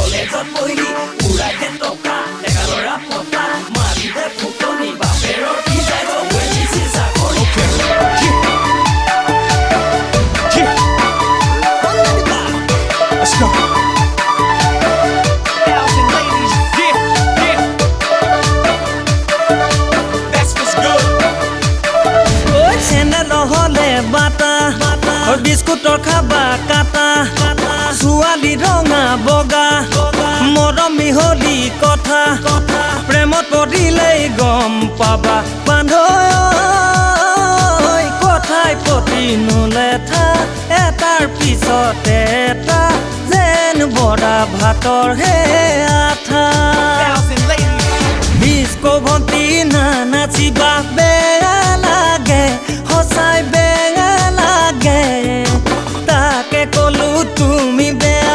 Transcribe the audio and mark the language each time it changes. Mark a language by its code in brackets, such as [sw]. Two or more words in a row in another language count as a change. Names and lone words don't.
[as] কলেজত পঢ়ি উৰাই দে টকা ডেকা ল'ৰা পতা মাৰি দে ফুটনি বাপেৰৰ কি যায় গৈ দিছি চাকৰি [en] Let's go. Gals and ladies, yeah. That's what's good. [as] অ' ই, চেন্দা লহলে বাটা, বিস্কুটৰ খাবা কটা, ছোৱালী ৰঙা বগা, মৰমী হ'লি কথা, প্ৰেমত পৰিলেই গম পাবা, বান্ধোঁই কথাই পটি নুলেঠা, এটাৰ পিছতে এটা, যেন বোৰা ভাতৰ হে আঠা. [en] Gals and ladies, [as] Disco ভণ্টি না নাচিবা বেয়া লাগে, হঁচাই বেয়া লাগে, তাকে ক'লো তুমি বেয়া